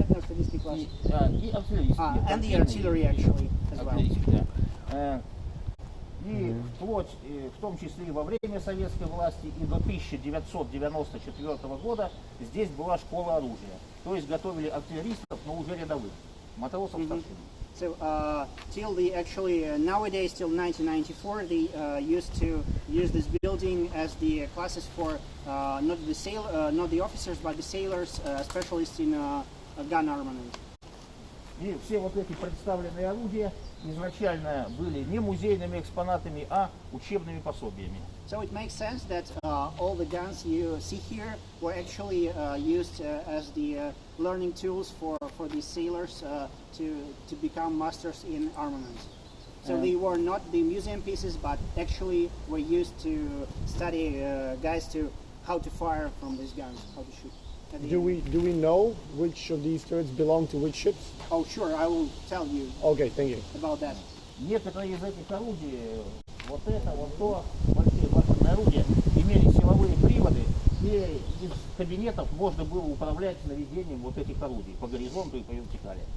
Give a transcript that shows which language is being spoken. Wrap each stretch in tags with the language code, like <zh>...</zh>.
<en>And the artillery actually as well.</en> <ru>И вплоть, в том числе и во время советской власти, и до 1994 года здесь была школа оружия. То есть готовили артиллеристов, но уже рядовых, матросов старшин.</ru> <en>So till nowadays, till 1994, they used to use this building as the classes for not the officers, but the sailors, specialists in gun armament.</en> <ru>И все вот эти представленные орудия изначально были не музейными экспонатами, а учебными пособиями.</ru> <en>So it makes sense that all the guns you see here were actually used as the learning tools for the sailors to become masters in armament. So they were not the museum pieces, but actually were used to study guys how to fire from these guns, how to shoot. Do we know which of these turrets belong to which ships? Oh, sure, I will tell you. Okay, thank you. About that.</en> <ru>Некоторые из этих орудий, вот это, вот то, большие моторные орудия, имели силовые приводы, и из кабинетов можно было управлять наведением вот этих орудий по горизонту и по вертикали.</ru>